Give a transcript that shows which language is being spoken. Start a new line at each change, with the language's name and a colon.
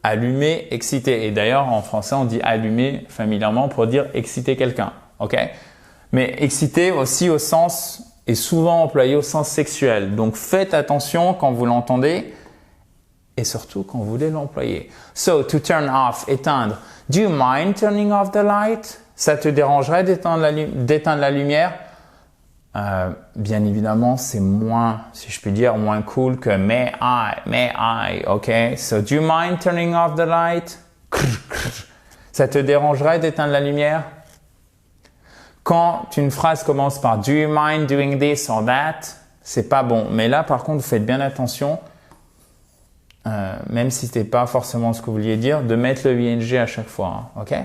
French: Allumer, exciter. Et d'ailleurs, en français, on dit allumer familièrement pour dire exciter quelqu'un. Ok? Mais exciter aussi au sens est souvent employé au sens sexuel. Donc faites attention quand vous l'entendez et surtout quand vous voulez l'employer.
English: So, to turn off,
French: éteindre.
English: Do you mind turning off the light?
French: Ça te dérangerait d'éteindre la lumière? Bien évidemment, c'est moins, si je puis dire, moins cool que may I, ok?
English: So, do you mind turning off the light?
French: Ça te dérangerait d'éteindre la lumière? Quand une phrase commence par
English: do you mind doing this or that,
French: c'est pas bon. Mais là, par contre, vous faites bien attention. même si c'était pas forcément ce que vous vouliez dire, de mettre le ing à chaque fois. Ok?